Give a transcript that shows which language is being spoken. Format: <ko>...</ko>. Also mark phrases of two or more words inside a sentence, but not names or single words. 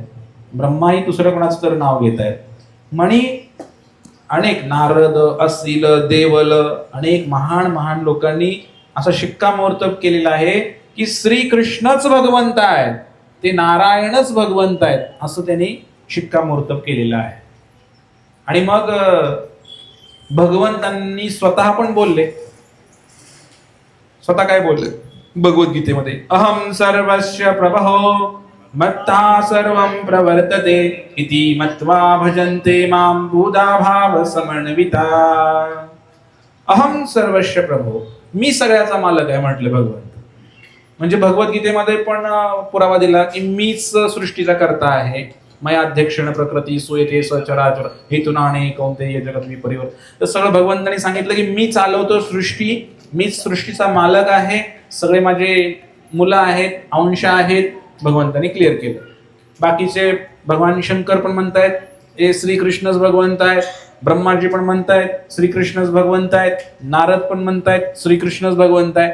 <mr>ब्रह्माही दुसरं कुणाचं तरी नाव घेत आहेत. म्हणी अनेक नारद असिल देवल अनेक महान महान लोकांनी असा शिक्कामोर्तब केलेला आहे की श्रीकृष्णच भगवंत आहेत, ते नारायणच भगवंत आहेत, असं त्यांनी शिक्कामोर्तब केलेलं आहे. आणि मग भगवंतांनी स्वतः पण बोलले. स्वतः काय बोलले भगवद्गीतेमध्ये?</mr> <sa>अहम सर्वस्य प्रभो मत्ता सर्वं प्रवर्तते इति मत्वा भजन्ते मां बुधा भाव समन्विता. अहम सर्वस्य प्रभो,</sa> <mr>मी सगळ्याचा मालक आहे म्हटले भगवंत. म्हणजे भगवद्गीतेमध्ये पण पुरावा दिला की मीच सृष्टीचा कर्ता आहे,</mr> <sa>मया अध्यक्षण प्रकृती सुयते सचराचर हेतुनाने कौंतेय जगत विपरिवर्त.</sa> <mr>तर सगळं भगवंतांनी सांगितलं की मी चालवतो सृष्टी, मीच सृष्टीचा मालक आहे, सगळे माझे मुलं आहेत, अंश आहेत. भगवंतांनी क्लिअर केलं. बाकीचे भगवान शंकर पण म्हणतायत हे श्रीकृष्णच भगवंत आहेत, ब्रह्माजी पण म्हणतायत श्रीकृष्णच भगवंत आहेत, नारद पण म्हणतायत श्रीकृष्णच भगवंत आहे.</mr>